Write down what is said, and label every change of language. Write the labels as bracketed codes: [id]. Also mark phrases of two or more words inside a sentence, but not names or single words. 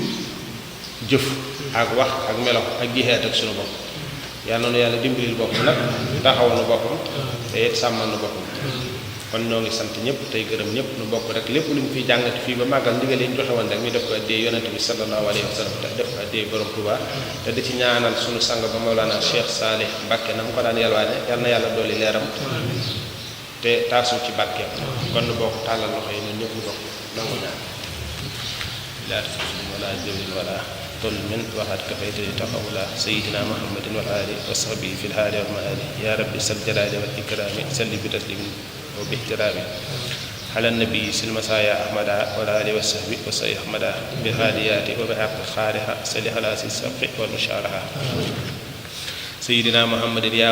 [wo] jëf ak wax ak melo ak jihaat ak suñu bopp yàlla noonu yàlla dimbalil boppam nag taxaw na boppam te it sàmmal na boppam kon ñoo ngi sant ñëpp tey gërëm ñëpp nu bokk rek lépp lu ñu fiy jàngati fii ba màggal ndigal yi ñu joxe woon rek ñu def ko addee yonente bi [ar] صلى الله عليه وسلم [wo] te def ko addee borom Tuuba te di ci ñaanal suñu sang ba Mawlana Cheikh Salih Mbacke na mu ko daan yalwaane yal na yàlla dolli leeram te taasu ci barkeem kon nu bokk tàllal loxo yi ñun ñëpp ñu bokk nangu ñaan laa tafsir wala jëwlin wala [ar] ظلم وقد كفيتني تقولا سيدنا محمد والآل وصحبه في الحال والمآل يا رب سل الجلال والإكرام سل بتسليم وباحترام على النبي سل مسايا أحمد والآل والصحب وصحب أحمد بالهاديات وبحق الخارحة سل خلاص السبق والمشارحة سيدنا محمد يا